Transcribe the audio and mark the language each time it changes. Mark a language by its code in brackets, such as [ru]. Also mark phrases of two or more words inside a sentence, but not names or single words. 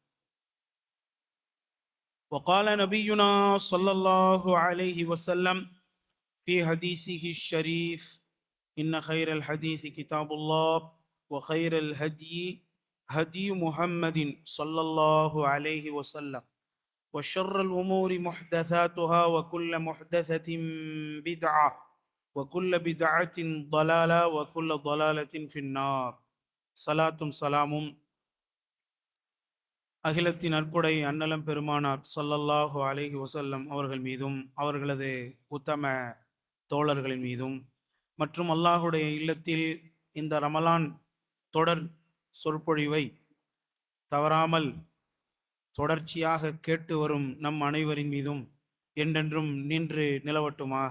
[ar] وقال نبينا صلى الله عليه وسلم في حديثه الشريف: إن خير الحديث كتاب الله وخير الهدي هدي محمد صلى الله عليه وسلم وشر الأمور محدثاتها وكل محدثة بدعة وكل بدعة ضلالة وكل ضلالة في النار. [ta] சலாத்தும் சலாமும் அகிலத்தின் அற்புடை அன்னலம் பெருமானார் [ar] صلى الله عليه وسلم [ta] அவர்கள் மீதும் அவர்களது உத்தம தோழர்களின் மீதும் மற்றும் அல்லாஹுடைய இல்லத்தில் இந்த ரமலான் தொடர் சொற்பொழிவை தவறாமல் தொடர்ச்சியாக கேட்டு வரும் நம் அனைவரின் மீதும் என்றென்றும் நின்று நிலவட்டுமாக.